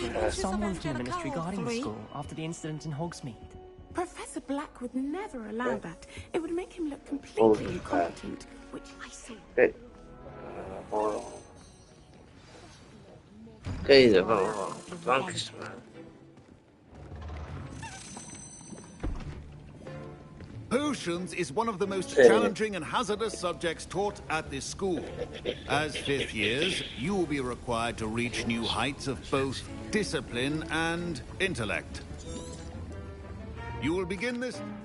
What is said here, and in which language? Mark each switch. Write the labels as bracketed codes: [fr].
[en] Someone from the ministry guarding the school after the incident in Hogsmeade. Professor Black would never allow that. It would make him look completely incompetent, which I saw. Okay. [nl] Okay, dan gaan we drankjes maken. [en] Potions is one of the most challenging and hazardous subjects taught at this school. As fifth years, you will be required to reach new heights of both discipline and intellect. You will begin this...